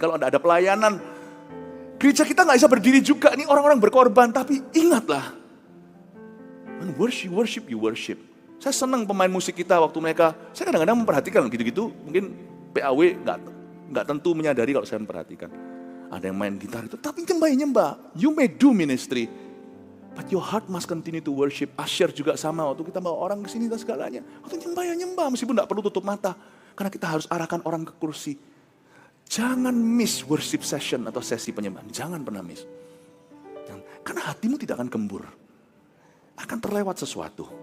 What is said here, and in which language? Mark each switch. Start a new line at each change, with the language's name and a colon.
Indonesian: Kalau nggak ada pelayanan, gereja kita nggak bisa berdiri juga. Ini orang-orang berkorban. Tapi ingatlah.
English: Worship, you worship.
Indonesian: Saya senang pemain musik kita waktu mereka. Saya kadang-kadang memperhatikan gitu-gitu. Mungkin PAW nggak tentu menyadari kalau saya memperhatikan. Ada yang main gitar itu, tapi nyembah.
English: You may do ministry, but your heart must continue to worship.
Indonesian: Asyir juga sama, waktu kita bawa orang ke sini dan segalanya. Waktu nyembah, meskipun tidak perlu tutup mata. Karena kita harus arahkan orang ke kursi. Jangan
English: miss worship session
Indonesian: atau sesi penyembahan.
English: Jangan pernah miss.
Indonesian: Karena hatimu tidak akan gembur. akan terlewat sesuatu.